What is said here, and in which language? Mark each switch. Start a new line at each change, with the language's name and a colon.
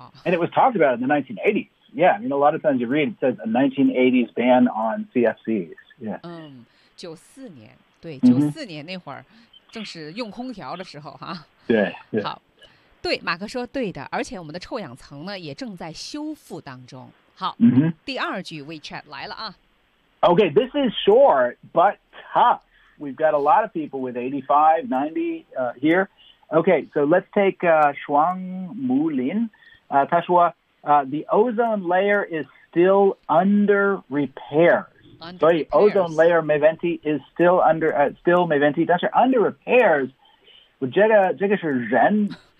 English: And it was talked about in the 1980s Yeah I mean a lot of times you read it says a 1980s ban on CFCs Yeah
Chinese: 94年对94年那会儿正是用空调的时候哈对好对马克说对的而且我们的臭氧层呢也正在修复当中好、 mm-hmm. 第二句 WeChat 来了啊
English: OK this is short but tough we've got a lot of people with 85 90 here OK so let's take Shuang Mulin
Chinese: 他说
English: the ozone layer is still under repairs
Chinese: 所以
English: ozone layer Meventi is still under still Meventi
Chinese: 但是
English: under repairs
Chinese: 我觉得这个是人